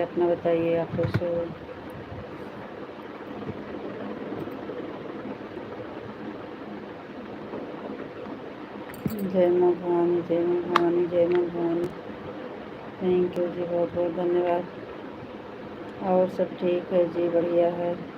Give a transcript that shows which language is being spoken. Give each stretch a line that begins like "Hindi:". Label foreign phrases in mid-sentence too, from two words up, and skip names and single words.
Hindi: अपना बताइए, आप कैसे हो? जय माँ भवानी जय माँ भवानी जय माँ भवानी।
English: thank you
Hindi: जी, बहुत बहुत धन्यवाद। और सब ठीक है जी, बढ़िया है।